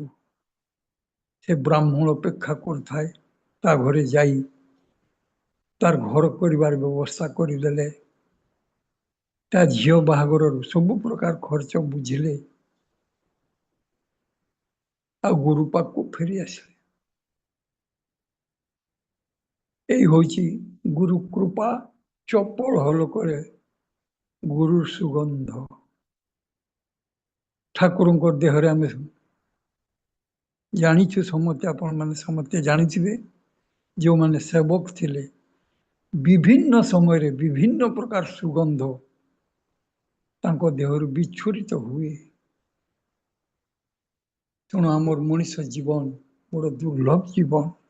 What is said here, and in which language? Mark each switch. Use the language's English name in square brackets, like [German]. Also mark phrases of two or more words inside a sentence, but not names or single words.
[Odia] ସେ ବ୍ରାହ୍ମଣ ଅପେକ୍ଷା କରୁଥାଏ, ତା ଘରେ ଯାଇ ତାର ଘର କରିବାର ବ୍ୟବସ୍ଥା କରିଦେଲେ। ତା ଝିଅ ବାହାଘରରୁ ସବୁ ପ୍ରକାର ଖର୍ଚ୍ଚ ବୁଝିଲେ, ଆଉ ଗୁରୁ ପାଖକୁ ଫେରି ଆସିଲେ। [Bangla] এই হচ্ছে গুরু কৃপা, চপল হলকরে গুরুর সুগন্ধ। [Odia] ଠାକୁରଙ୍କ ଦେହରେ ଆମେ ଜାଣିଛୁ ସମସ୍ତେ, ଆପଣମାନେ ସମସ୍ତେ ଜାଣିଥିବେ, ଯେଉଁମାନେ ସେବକ ଥିଲେ ବିଭିନ୍ନ ସମୟରେ ବିଭିନ୍ନ ପ୍ରକାର ସୁଗନ୍ଧ ତାଙ୍କ ଦେହରୁ ବିଚ୍ଛୁରିତ ହୁଏ। ତେଣୁ ଆମର ମଣିଷ ଜୀବନ ବଡ଼ ଦୁର୍ଲଭ ଜୀବନ।